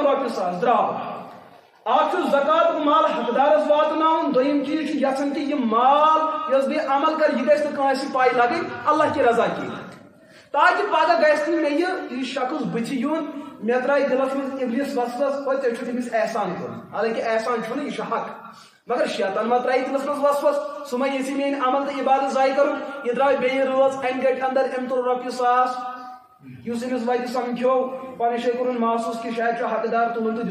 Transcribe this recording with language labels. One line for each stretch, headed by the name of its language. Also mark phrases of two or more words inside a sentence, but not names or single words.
Kashmiri: رۄپیہِ ساس درٛاو اکھ زکات مال حقدارس واتناؤن دوٚیِم چیٖز چھُ یژھان کہ یہ مال یۄس بیٚیہِ عمل کر یہ گژھِ نہٕ کٲنٛسہِ پاے لگٕنۍ
Urdu: اللہ کی رضا کی تاکہ
Kashmiri: پگہہ گژھِ نہٕ مےٚ یہ شخص بٕتھِ یُن مےٚ ترٛایہِ دلس منٛز ابلیس وسوس ژےٚ چھُتھ أمِس احسان کوٚرمُت حالانکہ احسان چھُنہٕ یہِ چھُ حق مگر شیطان ما ترٛایہِ دلس منٛز وسوس سُہ ما یژھِ میٲنۍ عمل تہٕ عبادت ضایہِ کرُن یہ درٛاو بیٚیہِ رٲژ انہِ گٔٹہِ اندر أمۍ تُل رۄپیہِ ساس یُس أمِس وتہِ سمکھیو پنٕنۍ جایہِ کوٚرُن محسوٗس کہ شاید چھُ حقدار تُلُن تہٕ